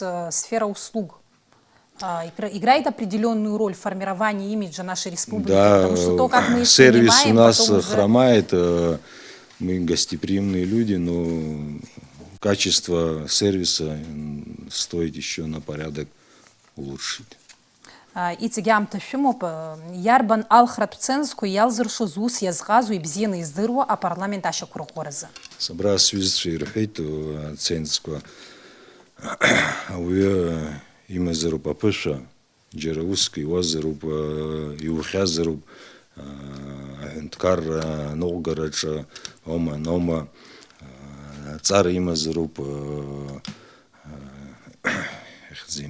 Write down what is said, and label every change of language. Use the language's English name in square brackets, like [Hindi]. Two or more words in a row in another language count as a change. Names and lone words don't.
[Russian] Сфера услуг играет определенную роль в формировании имиджа нашей республики? Да, потому что то, как мы их сервис у принимаем, нас потом уже... хромает, мы гостеприимные люди, но качество сервиса стоит еще на порядок улучшить. [Abkhazian] Иҵегь аамҭа шәымоуп, иарбан алхратә цензқәа иалзыршоз ус иазҟазу ибзианы издыруа апарламент ашьақәырӷәӷәаразы? [Russian] Собрал свидетельство [Abkhazian] ирҳәеит цензқәа ауаҩы имазароуп аԥышәа, џьара уск иуазароуп, иухьазароуп аҳәынҭқар ныҟәгараҿы аума аҵара имазароуп ихьӡим.